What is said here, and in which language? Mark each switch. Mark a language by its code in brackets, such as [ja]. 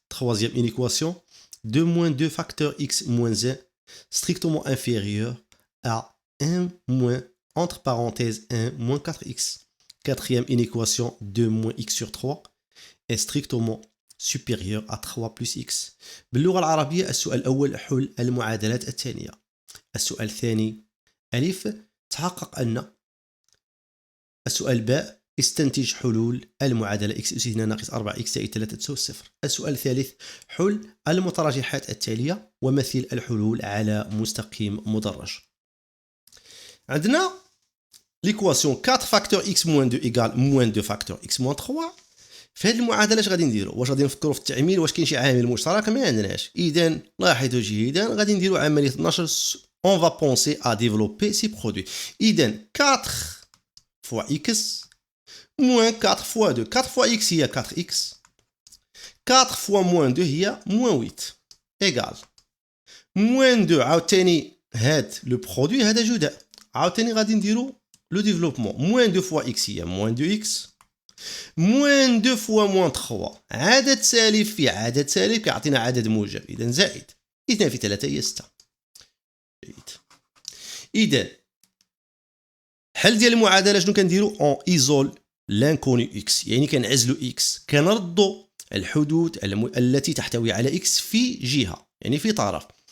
[fr] Troisième inéquation, 2 moins 2 facteur x moins 1 strictement inférieur à 1 moins, entre parenthèses, 1 moins 4x. Quatrième inéquation, 2 moins x sur 3 est strictement supérieur à 3 plus x. [ar] باللغة العربية السؤال الأول حل المعادلات الثانية. السؤال الثاني ألف تحقق أن. السؤال باء استنتج حلول المعادلة x أس 2 ناقص 4x زائد 3 تساوي 0. السؤال الثالث حل المتراجحات التالية ومثل الحلول على مستقيم مدرج. عندنا [fr] ليكواسيون 4 فاكتور x موان 2 إيكال موان 2 فاكتور x موان 3. [ar] في هذه المعادلة اش غادي نديرو؟ واش غادي نفكروا في التعميل؟ واش كاين شي عامل مشترك؟ ما عندناش. إذن لاحظوا جيدا غادي نديرو عملية النشر. [fr] On va penser à développer ces produits. [ar] إذن [fr] 4 fois x moins 4 fois 2. 4 fois x هي 4x. 4 fois moins 2 هي moins 8. Égal. Moins 2 [ar] عاوتاني هاد [fr] لو برودوي [ar] هذا جداء. عاوتاني غادي نديرو [fr] لو ديفلوبمون. moins 2 fois x هي moins 2x. moins 2 fois moins 3. [ar] عدد سالب في عدد سالب كيعطينا عدد موجب. إذا زائد 2 في 3 هي 6. جيد. إذا حل ديال المعادلة شنو كنديرو؟ [fr] اون ايزول لانكوني x، [ar] يعني كنعزلو x، كنردو الحدود التي تحتوي على x في جهة، يعني في طرف.